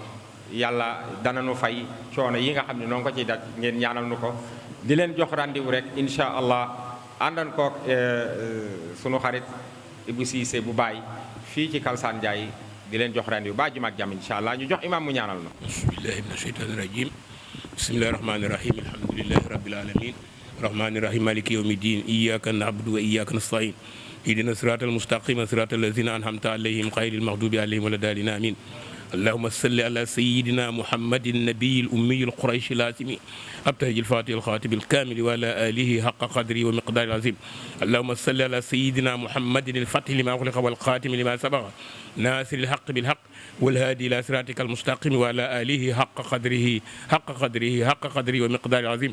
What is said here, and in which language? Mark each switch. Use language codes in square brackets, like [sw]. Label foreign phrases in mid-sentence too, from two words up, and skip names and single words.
[wo] yàlla dana nu fay coono yi nga xam ne noo ngi ko ciy daj ngeen ñaanal nu ko di leen jox rendez-vous rek [ar] إن شاء الله [wo] àndan koog sunu xarit Ibou Cissé bu Baay fii ci Kalsane Ndiaye di leen jox rendez-vous ba juma ak jàmm [ar] إن شاء الله [wo] ñu jox imam mu ñaanal nu [ar] بسم الله من الشيطان الرجيم بسم الله الرحمن الرحيم الحمد لله رب العالمين الرحمن الرحيم مالك يوم الدين إياك نعبد وإياك نستعين اهدنا الصراط المستقيم صراط الذين أنعمت عليهم غير المغضوب عليهم ولا الضالين آمين اللهم صل على سيدنا محمد النبي الأمي القريشي العاصمي أبتهج الفاتح الخاتم الكامل وعلى آله حق قدره ومقدار العظيم. اللهم صل على سيدنا محمد الفتح لما أغلق والخاتم لما سبق ناصر الحق بالحق والهادي إلى صراطك المستقيم وعلى آله حق قدره ومقدار العظيم.